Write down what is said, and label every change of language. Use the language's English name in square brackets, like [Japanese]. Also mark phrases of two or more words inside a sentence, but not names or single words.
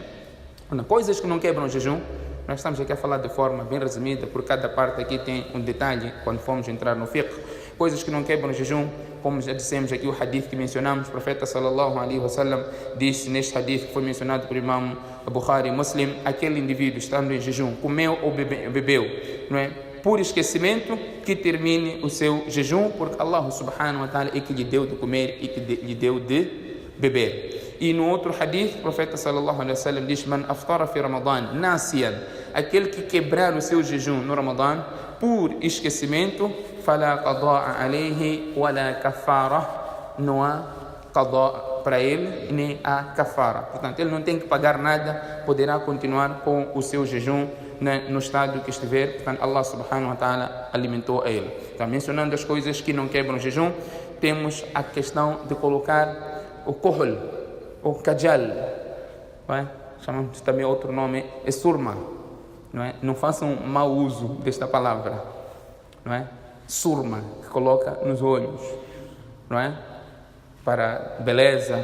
[Portuguese] Coisas que não quebram o jejum, nós estamos aqui a falar de forma bem resumida, por cada parte aqui tem um detalhe quando formos entrar no fiqh. Coisas que não quebram o jejum, como já dissemos aqui, o hadith que mencionamos, o profeta [Arabic] صلى الله عليه وسلم [Portuguese] disse neste hadith que foi mencionado por Imam Bukhari Muslim: aquele indivíduo estando em jejum, comeu ou bebeu, por esquecimento, que termine o seu jejum, porque [Arabic] الله سبحانه وتعالى [Portuguese] é que lhe deu de comer e que lhe deu de beber. E no outro hadith, o profeta [Arabic] صلى الله عليه وسلم [Portuguese] diz: [Arabic] من أفطر في رمضان ناسيا, [Portuguese] aquele que quebrar o seu jejum no Ramadan por esquecimento, [Arabic] فلا قضاء عليه ولا كفارة, [Portuguese] não há qada' para ele nem há kafara. Portanto, ele não tem que pagar nada, poderá continuar com o seu jejum no estado que estiver. Portanto, [Arabic] الله سبحانه وتعالى [Portuguese] alimentou a ele. Então, mencionando as coisas que não quebram o jejum, temos a questão de colocar o kohl, o kajal, chamamos também outro nome, é surma. Não façam mau uso desta palavra, surma, que coloca nos olhos, para beleza.